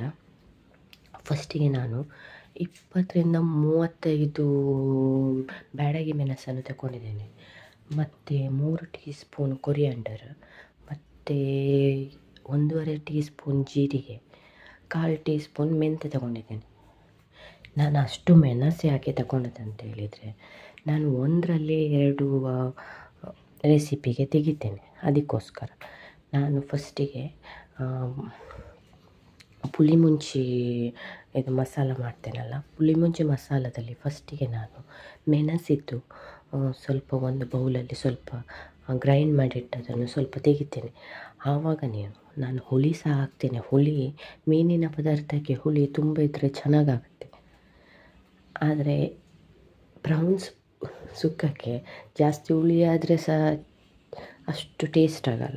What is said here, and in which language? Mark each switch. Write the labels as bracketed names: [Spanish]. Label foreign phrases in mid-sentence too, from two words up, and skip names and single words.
[Kannada] ಫಸ್ಟಿಗೆ ನಾನು 20ರಿಂದ 35 ಬ್ಯಾಡಗಿ ಮೆಣಸನ್ನು ತಗೊಂಡಿದ್ದೇನೆ, ಮತ್ತು 3 [English] tea spoon [Kannada] ಕೊರಿಯಾಂಡರ್, ಮತ್ತು 1.5 [English] tea spoon [Kannada] ಜೀರಿಗೆ, 1/4 [English] tea spoon [Kannada] ಮೆಂತ್ಯ ತಗೊಂಡಿದ್ದೇನೆ. ನಾನು ಅಷ್ಟು ಮೆಣಸು ಯಾಕೆ ತಗೊಂಡದ್ದು ಅಂತ ಹೇಳಿದರೆ, ನಾನು 1ರಲ್ಲಿ 2 ರೆಸಿಪಿಗೆ ತೆಗಿತೇನೆ. ಅದಕ್ಕೋಸ್ಕರ ನಾನು ಫಸ್ಟಿಗೆ ಪುಳಿ ಮುಂಚಿ ಇದು ಮಸಾಲ ಮಾಡ್ತೇನಲ್ಲ, ಪುಳಿ ಮುಂಚಿ ಮಸಾಲದಲ್ಲಿ ಫಸ್ಟಿಗೆ ನಾನು ಮೆಣಸಿದ್ದು ಸ್ವಲ್ಪ ಒಂದು ಬೌಲಲ್ಲಿ ಸ್ವಲ್ಪ ಗ್ರೈಂಡ್ ಮಾಡಿಟ್ಟದನ್ನು ಸ್ವಲ್ಪ ತೆಗಿತೇನೆ. ಆವಾಗ ನಾನು ಹುಳಿ ಸಹ ಹಾಕ್ತೇನೆ. ಹುಳಿ ಮೀನಿನ ಪದಾರ್ಥಕ್ಕೆ ಹುಳಿ ತುಂಬ ಇದ್ದರೆ ಚೆನ್ನಾಗಾಗುತ್ತೆ, ಆದರೆ ಪ್ರಾನ್ಸ್ ಸುಕ್ಕಕ್ಕೆ ಜಾಸ್ತಿ ಹುಳಿ ಆದರೆ ಸಹ ಅಷ್ಟು ಟೇಸ್ಟ್ ಆಗೋಲ್ಲ.